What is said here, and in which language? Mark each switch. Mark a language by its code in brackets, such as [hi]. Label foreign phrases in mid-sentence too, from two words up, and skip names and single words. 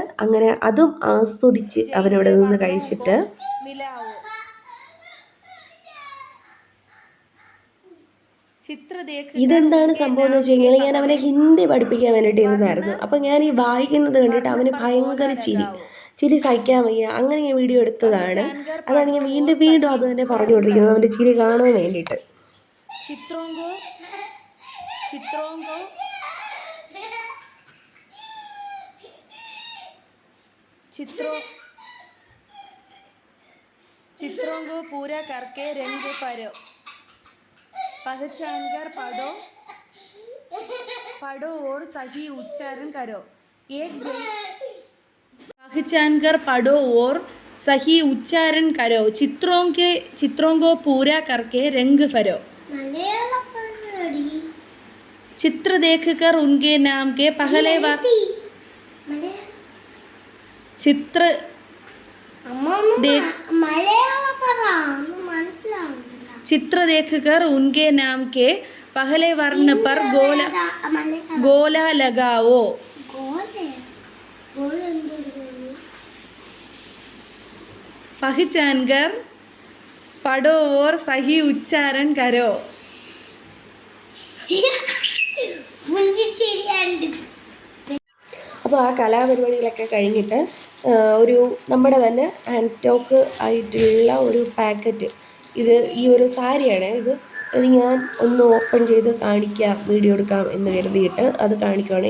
[ml] അങ്ങനെ അതും ആസ്വദിച്ച് അവനവിടെ നിന്ന് കഴിച്ചിട്ട് ഇതെന്താണ് സംഭവം എന്ന് വെച്ച് കഴിഞ്ഞാൽ, ഞാൻ അവനെ ഹിന്ദി പഠിപ്പിക്കാൻ വേണ്ടിയിട്ട് ഇരുന്നായിരുന്നു. അപ്പം ഞാൻ ഈ വായിക്കുന്നത് കണ്ടിട്ട് അവന് ഭയങ്കര ചിരി സഹിക്കാൻ വയ്യ. അങ്ങനെ ഞാൻ വീഡിയോ എടുത്തതാണ്. അതാണ് ഞാൻ വീണ്ടും വീണ്ടും അത് തന്നെ പറഞ്ഞുകൊണ്ടിരിക്കുന്നത്, അവൻ്റെ ചിരി കാണാൻ വേണ്ടിയിട്ട്. [hi] चित्रों को पूरा करके रंग भरो, पहचानकर पढ़ो और सही उच्चारण करो. पहचानकर पढ़ो और सही उच्चारण करो, चित्रों को पूरा करके रंग भरो। [ml] മലയാളം പറഞ്ഞടി. [hi] चित्र देखकर उनके नाम के पहले बार [ml] മലയാളം [hi] चित्र [ml] അമ്മ ഒന്ന് ദേ- മലയാളം പറ, ഒന്നും മനസ്സിലാവുന്നില്ല. [hi] चित्र देखकर उनके नाम के पहले वर्ण पर गोला [ml] മലയാളം [hi] गोला लगाओ। [ml] ഗോലേ ഗോല എന്തെങ്കിലും [hi] पहचानकर पढ़ो और सही उच्चारण करो। [ml] മുഞ്ചിച്ചിരിയാണ്ട്. അപ്പോൾ ആ കലാപരിപാടികളൊക്കെ കഴിഞ്ഞിട്ട് ഒരു നമ്മുടെ തന്നെ [en] hand stock [ml] ആയിട്ടുള്ള ഒരു പാക്കറ്റ്, ഈ ഒരു സാരിയാണ് ഇത് ഞാൻ ഒന്ന് ഓപ്പൺ ചെയ്ത് കാണിക്കാം, വീഡിയോ എടുക്കാം എന്ന് കരുതിയിട്ട് അത് കാണിക്കുകയാണ്.